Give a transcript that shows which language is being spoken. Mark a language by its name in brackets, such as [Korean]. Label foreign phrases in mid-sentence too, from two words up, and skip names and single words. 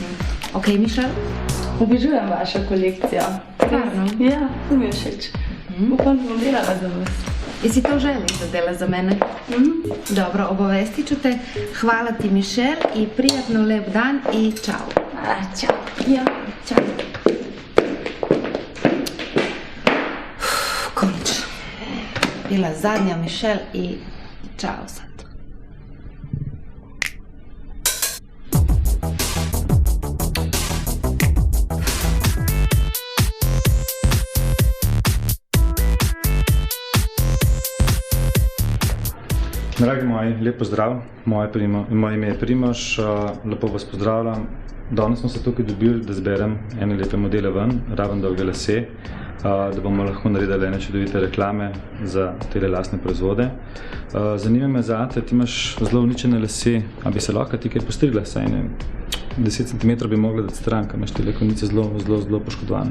[Serbian] Ok, Michelle? [Slovenian] Obožujem vašo kolekcijo. [Serbian] Stvarno? [Slovenian] Ja, to mi je všeč. Upam, da bom delala za vas. [Serbian] Jesi to želiš da dela za mene? Dobro, obavestit ću te. Hvala ti, Michelle, i prijatno lep dan i čao. [Slovenian] Čao. Ja. Čao. Končno. [Serbian] Bila zadnja Michelle i čao sad. [Slovenian] Dragi moji, lep pozdrav. Moje ime je Primož, lepo vas pozdravljam. Danes smo se tukaj dobili, da zberem ene lepe modele ven, raven dolge lase, da bomo lahko naredili ene čudovite reklame za tele lastne proizvode. Zanima me zate, ti imaš zelo uničene lase, a bi se lahko ti kaj postrigla, saj 10 cm bi mogla dati stran, ker imaš tele konice zelo poškodovane.